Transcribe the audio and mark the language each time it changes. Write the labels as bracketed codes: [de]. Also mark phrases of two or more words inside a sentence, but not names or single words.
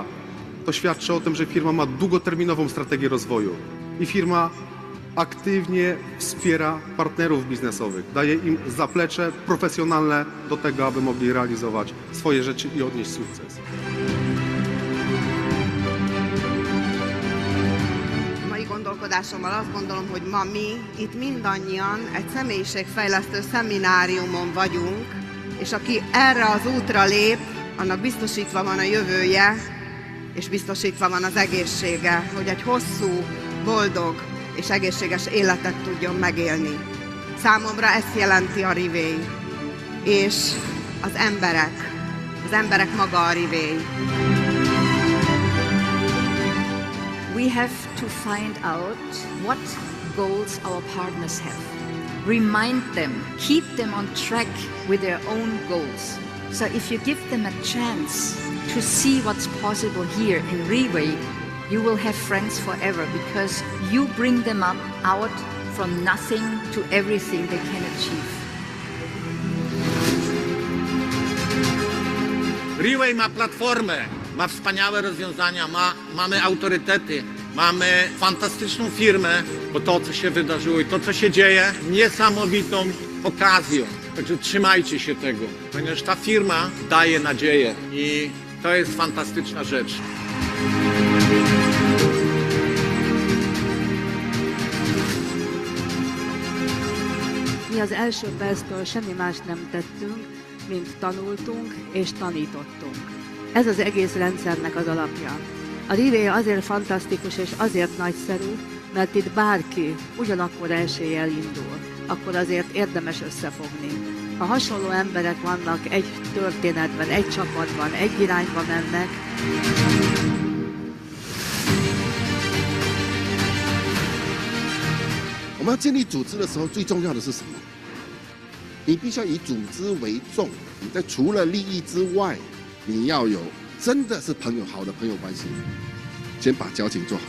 [pl] to świadczy o tym, że firma ma długoterminową strategię rozwoju i firma aktywnie wspiera partnerów biznesowych, daje im zaplecze profesjonalne do tego, aby mogli realizować swoje rzeczy i odnieść sukces. [hu] Mai gondolkodásommal azt gondolom, hogy ma mi itt mindannyian egy személyiségfejlesztő szemináriumon vagyunk, és aki erre az útra lép, annak biztosítva van a jövője, és biztosítva van az egészsége, hogy egy hosszú, boldog és egészséges életet tudjon megélni. Számomra ezt jelenti a Reway, és az emberek maga a Reway. [en] We have to find out what goals our partners have. Remind them, keep them on track with their own goals. So if you give them a chance to see what's possible here in Reway, you will have friends forever because you bring them up out from nothing to everything they can achieve. [pl] Reway ma platformę, ma wspaniałe rozwiązania, mamy autorytety, mamy fantastyczną firmę, bo to, co się wydarzyło i to, co się dzieje, niesamowitą okazją. Także trzymajcie się tego, ponieważ ta firma daje nadzieję i to jest fantastyczna rzecz. [hu] Mi az első perctől semmi más nem tettünk, mint tanultunk és tanítottunk. Ez az egész rendszernek az alapja. A relay azért fantasztikus és azért nagyszerű, mert itt bárki ugyanakkor eséllyel indul, akkor azért érdemes összefogni. Ha hasonló emberek vannak egy történetben, egy csapatban, egy irányba mennek, [zh] 我们要建立组织的时候，最重要的是什么？你必须要以组织为重。你在除了利益之外，你要有真的是朋友好的朋友关系，先把交情做好。